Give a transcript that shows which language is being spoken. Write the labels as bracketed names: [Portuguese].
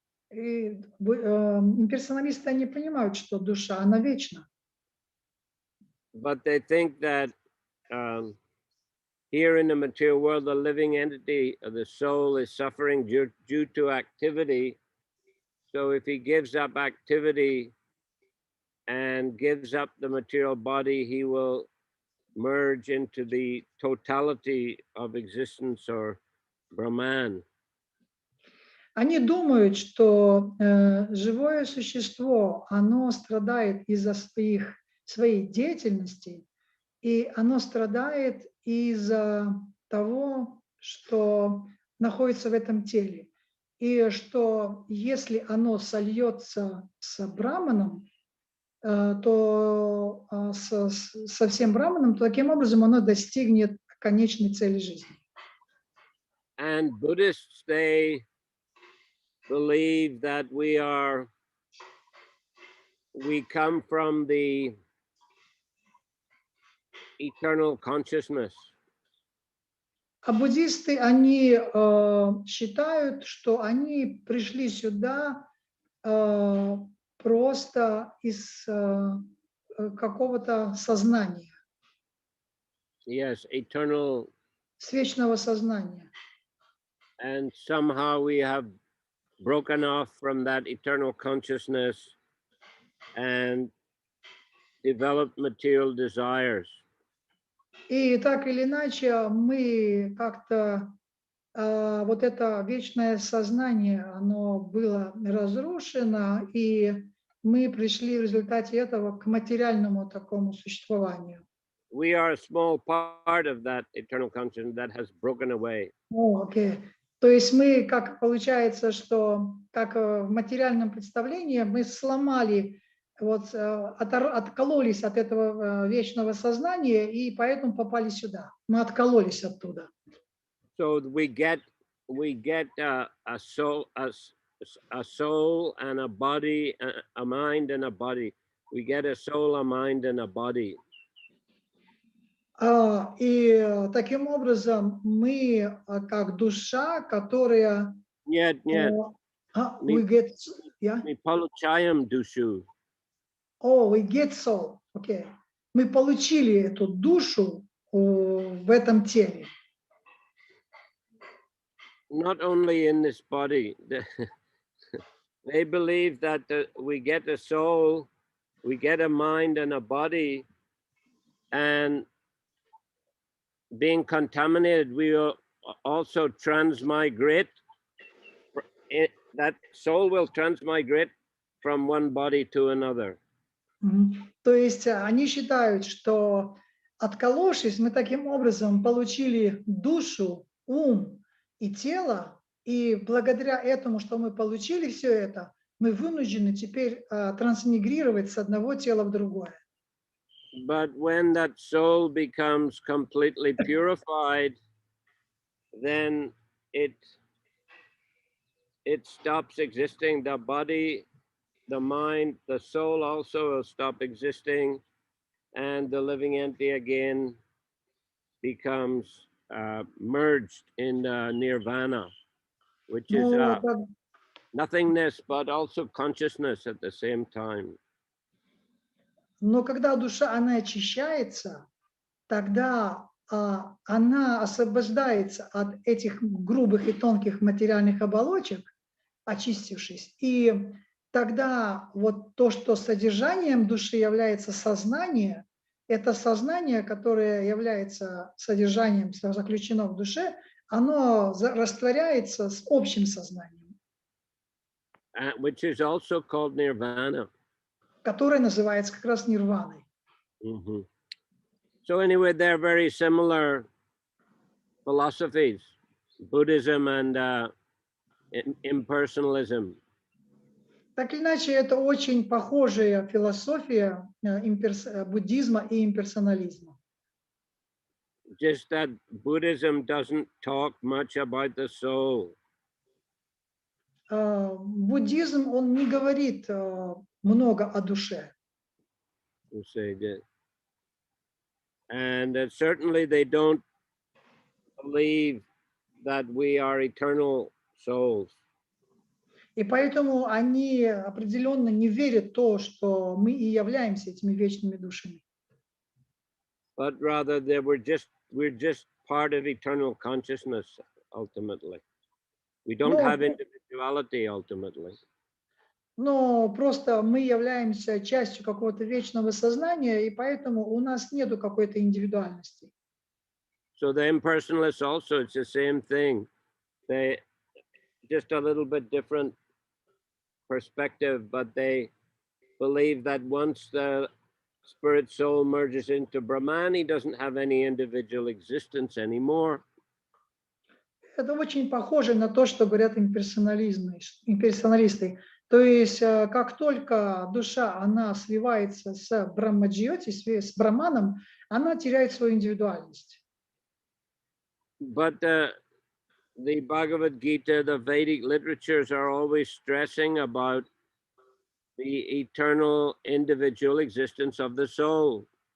[Russian] И имперсоналисты, они понимают, что душа, она вечна. [English] But they think that here in the material world, the living entity of the soul is suffering due to activity. So if he gives up activity and gives up the material body, he will merge into the totality of existence or Brahman. [Russian] Они думают, что живое существо, оно страдает из-за своей деятельности, и оно страдает из-за того, что находится в этом теле. И что если оно сольется с браманом, то со всем браманом, то таким образом оно достигнет конечной цели жизни. [English] And Buddhists, they believe that we come from the eternal consciousness. [Russian] А буддисты, они считают, что они пришли сюда просто из какого-то сознания, [English] Yes, eternal. [Russian] с вечного сознания. [English] And somehow we have broken off from that eternal consciousness and developed material desires. [Russian] И так или иначе мы как-то вот это вечное сознание, оно было разрушено, и мы пришли в результате этого к материальному такому существованию. [English] We are a small part of that eternal consciousness that has broken away. [Russian] Окей. То есть мы, как получается, что как в материальном представлении мы сломали, вот откололись от этого вечного сознания и поэтому попали сюда. Мы откололись оттуда. [English] So we get a soul, a soul and a body, a mind and a body. We get a soul, a mind and a body. [Russian] И таким образом мы, как душа, которая... Нет. [English] We get... Yeah? [Russian] Мы получаем душу. [English] We get soul. Okay. [Russian] Мы получили эту душу в этом теле. [English] Not only in this body. They believe that we get a soul, we get a mind and a body, and being contaminated, we will also transmigrate. That soul will transmigrate from one body to another. [Russian] То есть они считают, что отколовшись, мы таким образом получили душу, ум и тело, и благодаря этому, что мы получили все это, мы вынуждены теперь трансмигрировать с одного тела в другое. [English] But when that soul becomes completely purified, then it stops existing. The body, the mind, the soul also will stop existing, and the living entity again becomes merged in nirvana, which is nothingness, but also consciousness at the same time. [Russian] Но когда душа, она очищается, тогда она освобождается от этих грубых и тонких материальных оболочек, очистившись. И тогда вот то, что содержанием души является сознание, это сознание, которое является содержанием, заключено в душе, оно растворяется с общим сознанием. [English] Which is also called nirvana. [Russian] Которое называется как раз нирваной. Mm-hmm. [English] So anyway, they're very similar philosophies, Buddhism and impersonalism. [Russian] Так или иначе, это очень похожая философия буддизма и имперсонализма. [English] Just that Buddhism doesn't talk much about the soul. [Russian] Буддизм, он не говорит много о душе. [English] You say that. And certainly they don't believe that we are eternal souls. [Russian] И поэтому они определенно не верят в то, что мы и являемся этими вечными душами. [English] But rather we're just part of eternal consciousness ultimately. We don't have individuality ultimately. [Russian] Но просто мы являемся частью какого-то вечного сознания, и поэтому у нас нету какой-то индивидуальности. [English] So the impersonalists also, it's the same thing. They just a little bit different perspective, but they believe that once the spirit soul merges into Brahman, he doesn't have any individual existence anymore. [Russian] Это очень похоже на то, что говорят имперсоналисты. То есть, как только душа, она сливается с Брахмаджьоти, с Браманом, она теряет свою индивидуальность. [English] But the Bhagavad Gita, the Vedic literatures are always stressing about the eternal individual existence of the soul.